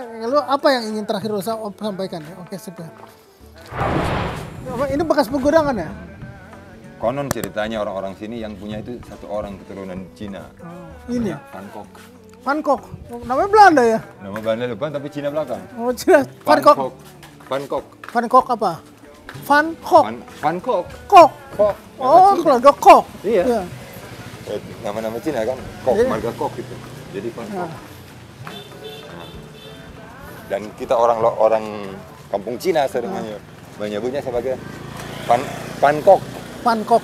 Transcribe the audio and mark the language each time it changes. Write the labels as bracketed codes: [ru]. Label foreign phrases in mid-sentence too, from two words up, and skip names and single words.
[id] Lalu apa yang ingin terakhir lu sampaikan ya? Oke, sip ya. Ini bekas pegunungan ya? Konon ceritanya orang-orang sini yang punya itu satu orang keturunan Cina. Ini ya? Van Gogh. Van Gogh. Namanya Belanda ya? Nama Belanda depan tapi Cina belakang. Oh, Cina. Van Gogh. Van Gogh. Van Gogh apa? Van Gogh. Van Gogh. Gogh. Gogh. Oh, keluarga Gogh. Iya. Nama-nama Cina kan, Gogh, marga Gogh gitu. Jadi Van Gogh. Nah. Dan kita orang kampung Cina sering menyebutnya sebagai Van Gogh. Van Gogh.